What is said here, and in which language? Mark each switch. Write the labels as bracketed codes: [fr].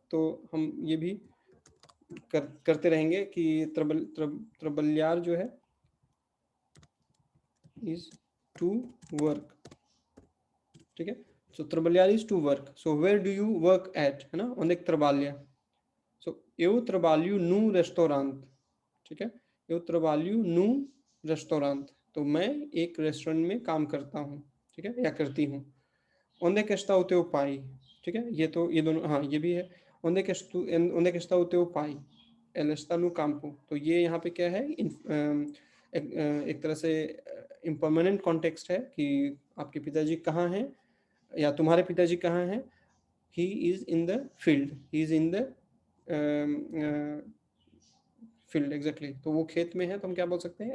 [hi] तो हम ये भी करते रहेंगे कि त्रबल्यार जो है [en] is to work, [hi] ठीक है। [en] so त्रबल्यार is to work, so where do you work at, [hi] है ना, [pt] ओंदे trabalha। सो eu trabalho num restaurante, [hi] ठीक है, [pt] eu trabalho num restaurante। [hi] तो मैं एक रेस्टोरेंट में काम करता हूँ, ठीक है, या करती हूँ। [pt] Onde é que está o teu pai, [hi] ठीक है, ये तो ये दोनों, हाँ ये भी है। [pt] onde é que está o teu pai, ela está no campo। [hi] तो ये यहाँ पे क्या है? एक तरह से इम्पर्मानेंट कॉन्टेक्स्ट है कि आपके पिताजी कहाँ हैं या तुम्हारे पिताजी कहाँ हैं। [en] He is in the field, he is in the field, exactly. [hi] तो वो खेत में है, तो हम क्या बोल सकते हैं?